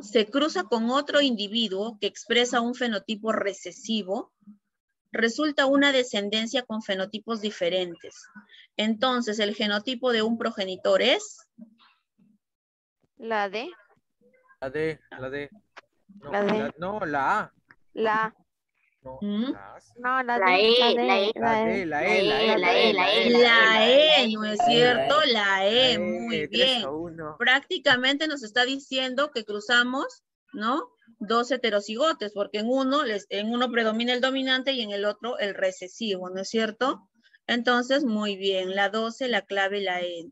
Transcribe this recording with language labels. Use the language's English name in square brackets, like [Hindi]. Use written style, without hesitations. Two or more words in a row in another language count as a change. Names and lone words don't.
[Spanish] Se cruza con otro individuo que expresa un fenotipo recesivo, resulta una descendencia con fenotipos diferentes. Entonces, el genotipo de un progenitor es... La D, La D, la D. No, La D. no, la A. la A. No, ¿Mm? la A. No, la La D, E, la D, la E. La D, la E, la E, la E, la E. La E, ¿no es cierto? La E, La muy E, bien. 3-1. Prácticamente nos está diciendo que cruzamos, ¿no? Dos heterocigotes, porque en uno predomina el dominante y en el otro el recesivo, ¿no es cierto? Entonces, muy bien, la 12, la clave, la E.